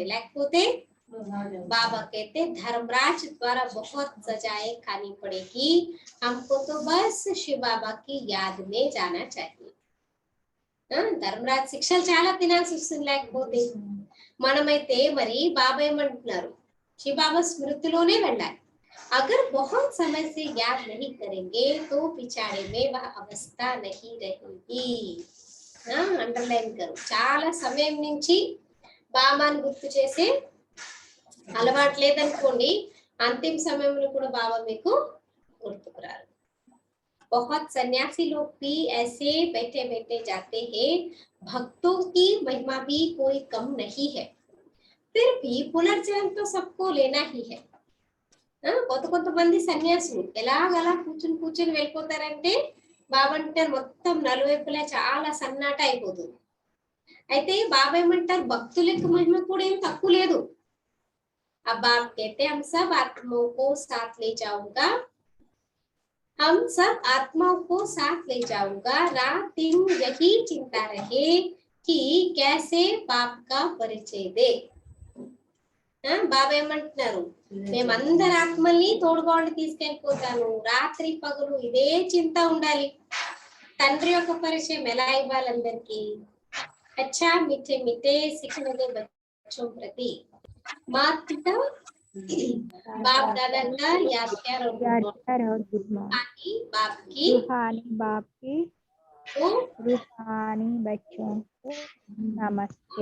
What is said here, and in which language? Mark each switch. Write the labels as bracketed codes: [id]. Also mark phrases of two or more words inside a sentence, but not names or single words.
[te] లేకపోతే [hi] बाबा कहते धर्मराज द्वारा बहुत सजाएं खानी पड़ेगी, हमको तो बस शिव बाबा की याद में जाना चाहिए. [te] ధర్మరాజ్ శిక్షలు చాలా తినాల్సి వస్తుంది. లేకపోతే మనమైతే మరి బాబా ఏమంటున్నారు, శివ బాబా స్మృతిలోనే వెళ్ళాలి. [hi] अगर बहुत समय से याद नहीं करेंगे तो पिछाड़े में वह अवस्था नहीं रहेगी. अंडरलाइन करो. [te] చాలా సమయం నుంచి బాబాని గుర్తు చేసే అలవాటు లేదనుకోండి, अंतिम సమయంలో కూడా బాబా మీకు గుర్తుకు రారు. [hi] बहुत सन्यासी लोग भी ऐसे बैठे बैठे जाते हैं, भक्तों की महिमा भी कोई कम नहीं है, फिर भी पुनर्जन्म तो सबको लेना ही है. [te] కొంతమంది సన్యాసులు ఎలాగలా కూర్చుని వెళ్ళిపోతారంటే బాబా అంటారు మొత్తం నలువైపులా చాలా సన్నాట అయిపోతుంది. అయితే బాబా ఏమంటారు భక్తుల యొక్క మహిమ కూడా ఏం తక్కువ లేదు. [hi] अब आप कहते हम सब आत्माओं को साथ ले जाऊंगा, हम सब आत्माओं को साथ ले जाऊंगा, रात दिन यही चिंता रहे कि कैसे पाप का परिचय दे. [te] బాబా ఏమంటున్నారు, మేమందరి ఆత్మల్ని తోడుకోండి తీసుకెళ్ళిపోతాను, రాత్రి పగలు ఇదే చింత ఉండాలి, తండ్రి యొక్క పరిచయం ఎలా ఇవ్వాలి అందరికి. [hi] अच्छा मीठे मीठे सीखने दे बच्चों प्रति माता पिता बाप दादा का याद प्यार और [en] good morning, [hi] बाप की रूहानी बच्चों को नमस्ते.